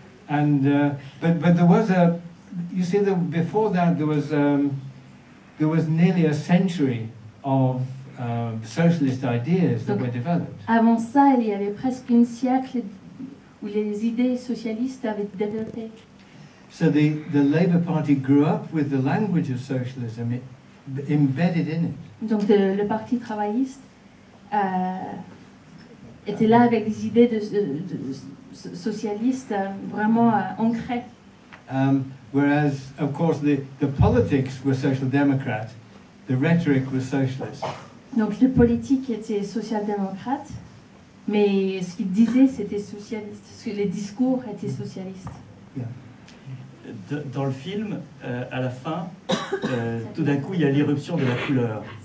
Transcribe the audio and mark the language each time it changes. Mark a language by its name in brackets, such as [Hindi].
[English] But there was you see, before that there was nearly a century of socialist ideas that were developed. [French] Avant ça, il y avait presque un siècle où les idées socialistes avaient développé. [English] So the Labour Party grew up with the language of socialism embedded in it. [French] Donc le Parti travailliste était là avec des idées de socialistes vraiment ancrées. [English] Whereas, of course, the politics were social democrat, the rhetoric was socialist. [French] Donc le politique était social-démocrate, mais ce qu'il disait c'était socialiste. Les discours étaient socialistes. [English] Yeah. [French] Dans le film, à la fin, tout d'un coup, il y a l'irruption de la couleur.